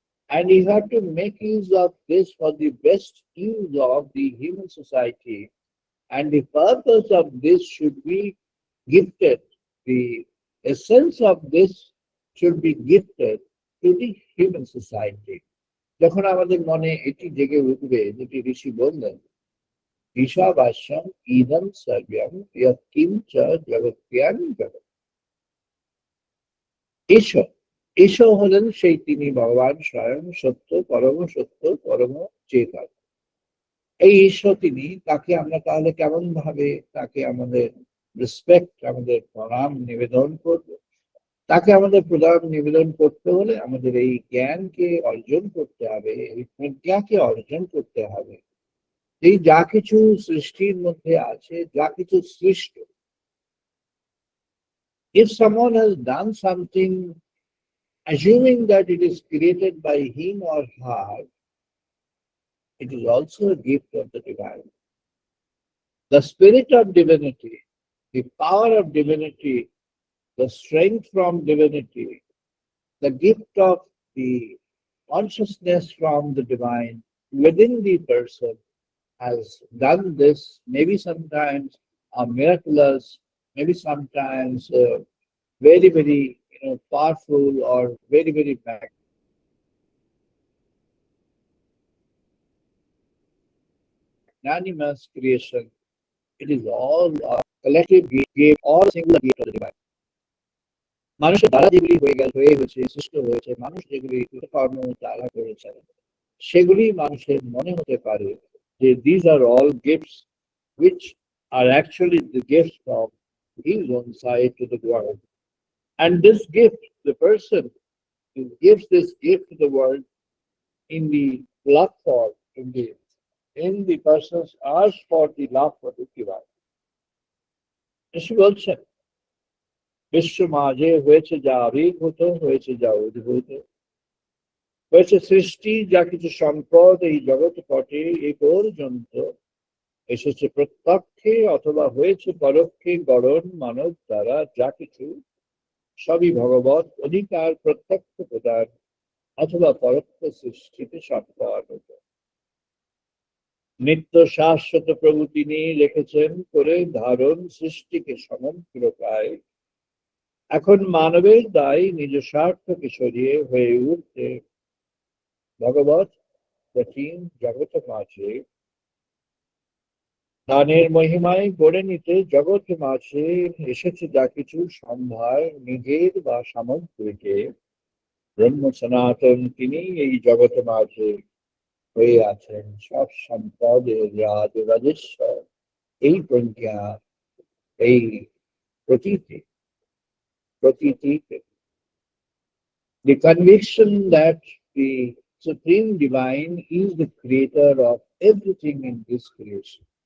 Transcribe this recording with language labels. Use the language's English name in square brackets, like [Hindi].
[English] And you have to make use of this for the best use of the human society. And the purpose of this should be gifted. The essence of this should be gifted to the human society. [Bangla] যখন আমাদের মনে এটি জেগে উঠবে, যেটি ঋষি বললেন, ঈশাবাস্যম ইদম সর্বম Kim চ জগত্যাং জগৎ। ঈশ্বর, ঈশ্বর হলেন সেই তিনি ভগবান স্বয়ং সত্য, পরম সত্য, পরম চেতন। এই ঈশ্বর তিনি, তাকে আমরা তাহলে কেমন ভাবে তাকে আমাদের রেসপেক্ট, আমাদের প্রণাম নিবেদন করব? তাকে আমাদের প্রণাম নিবেদন করতে হলে আমাদের এই জ্ঞানকে অর্জন করতে হবে, এই প্রজ্ঞাকে অর্জন করতে হবে। এই যা কিছু সৃষ্টির মধ্যে আছে, যা কিছু সৃষ্ট, [English] if someone has done something assuming that it is created by him or her, it is also a gift of the divine. The spirit of divinity, the power of divinity, the strength from divinity, the gift of the consciousness from the divine within the person has done this, maybe sometimes miraculous, maybe sometimes very, very powerful, or very, very magnanimous creation. It is all a collective gift, all a singular gift of the divine. [Bangla] মানুষের দ্বারা যেগুলি হয়েছে, সৃষ্ট হয়েছে, মানুষ যেগুলি কর্ম দ্বারা করেছেন, সেগুলি মানুষের মনে হতে পারে যে [English] these are all gifts which are actually the gifts from his own side to the world. And this gift, the person who gives this gift to the world in the blood form, in the person's urge for the love for the divine. [Bangla] ঋষি বলছেন, বিশ্ব মাঝে হয়েছে যা আবির্ভূত, হয়েছে যা উদ্ভূত, হয়েছে সৃষ্টি যা কিছু সম্পদ এই জগৎ পটে এ পর্যন্ত এসেছে প্রত্যক্ষে অথবা হয়েছে পরোক্ষে গড়ন মানব দ্বারা যা কিছু সবই ভগবত অধিকার প্রত্যক্ষ প্রদান অথবা পরোক্ষ সৃষ্টিতে সম্পন্ন। নিত্য শাশ্বত প্রভু তিনি রেখেছেন করে ধারণ সৃষ্টিকে সমগ্র প্রায়। এখন মানবের দায় নিজ স্বার্থকে সরিয়ে হয়ে উঠতে ভগবত প্রাচীন জগৎ মাঝে দানের মহিমায় গড়ে নিতে জগৎ মাঝে এসেছে যা কিছু সম্ভার নিজের বা সামগ্রীকে ব্রহ্ম সনাতন তিনি এই জগৎ মাঝে হয়ে আছেন সব সম্পদের রাজ রাজেশ্বর। এই প্রজ্ঞা, এই Pratiti, প্রতীতিতে [English] the conviction that the Supreme Divine is the creator of everything in this creation.